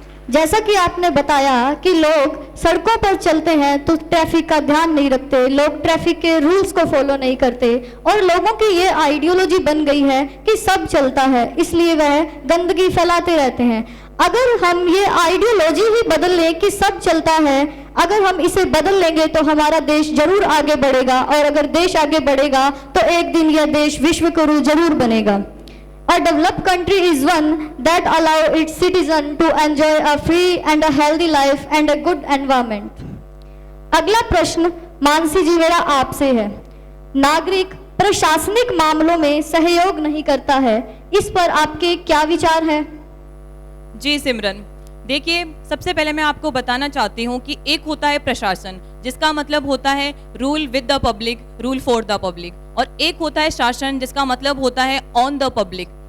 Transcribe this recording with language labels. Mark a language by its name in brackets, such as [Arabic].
[Hindi] जैसा कि आपने बताया कि लोग सड़कों पर चलते हैं तो ट्रैफिक का ध्यान नहीं रखते, लोग ट्रैफिक के रूल्स को फॉलो नहीं करते और लोगों की ये आइडियोलॉजी बन गई है कि सब चलता है, इसलिए वह गंदगी फैलाते रहते हैं। अगर हम ये आइडियोलॉजी ही बदल लें कि सब चलता है, अगर हम इसे बदल लेंगे तो हमारा देश जरूर आगे बढ़ेगा, और अगर देश आगे बढ़ेगा तो एक दिन यह देश विश्व गुरु जरूर बनेगा। [English] A developed country is one that allow its citizen to enjoy a free and a healthy life and a good environment. [Hindi] अगला प्रश्न मानसी जी मेरा आपसे है। नागरिक प्रशासनिक मामलों में सहयोग नहीं करता है, इस पर आपके क्या विचार हैं? जी सिमरन, देखिए, सबसे पहले मैं आपको बताना चाहती हूँ कि एक होता है प्रशासन, जिसका मतलब होता है [English] rule with the public, rule for the public, [Hindi] और एक होता है शासन जिसका मतलब होता है [English] On the public.